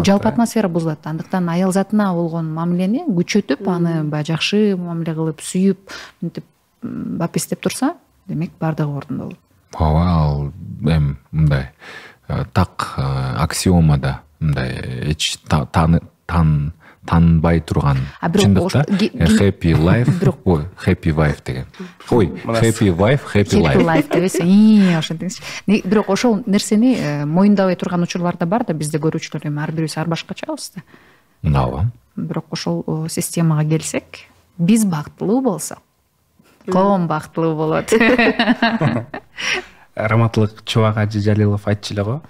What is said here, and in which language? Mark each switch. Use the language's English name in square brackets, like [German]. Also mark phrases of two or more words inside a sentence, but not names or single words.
[Kyrgyz] Жалпы атмосфера бузулат. Андыктан аял затына болгон мамилени күчөтүп, аны баягы жакшы мамиле кылып, сүйүп, мынтип бапестеп турса, демек бардыгы ордунда болот. Ооба, ал мындай так аксиомада мындай эч танбай турган чындык да. [English] Happy life, happy wife деген. Happy wife, happy life. Happy life [Kyrgyz] дебесең, ошентиңизчи. Бирок ошол нерсени моюндабай турган учурлар да бар да, бизде көрүүчүлөр эми ар бирибиз ар башкачабыз да. Ооба. Бирок ошол системага келсек, биз бактылуу болсок, коом бактылуу болот. Раматлык Чубак Ажы Жалилов айтчу эле го.